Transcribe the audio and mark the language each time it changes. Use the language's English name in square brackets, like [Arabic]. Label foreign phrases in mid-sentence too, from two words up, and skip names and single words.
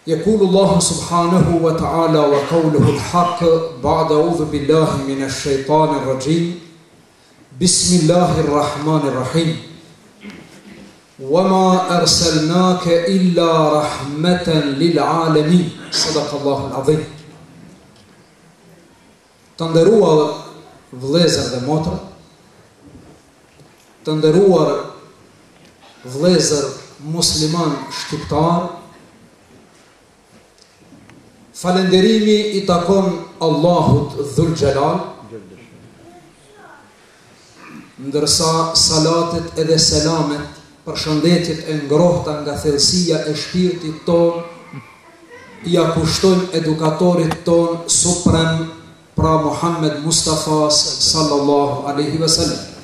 [Arabic] يقول الله سبحانه وتعالى وقوله الحق بعد أعوذ بالله من الشيطان الرجيم بسم الله الرحمن الرحيم وما أرسلناك إلا رحمة للعالمين صدق الله العظيم. [Albanian] Të nderuar vëllezër dhe motra, të nderuar vëllezër musliman shqiptar, falënderimi i takon Allahut [Arabic] ذو الجلال, [Albanian] ndërsa salatet edhe selamet, përshëndetjet e ngrohta nga thellësia e shpirtit ton, ja kushtojnë edukatorit ton suprem, pra Muhammed Mustafa [Arabic] صلى الله عليه وسلم.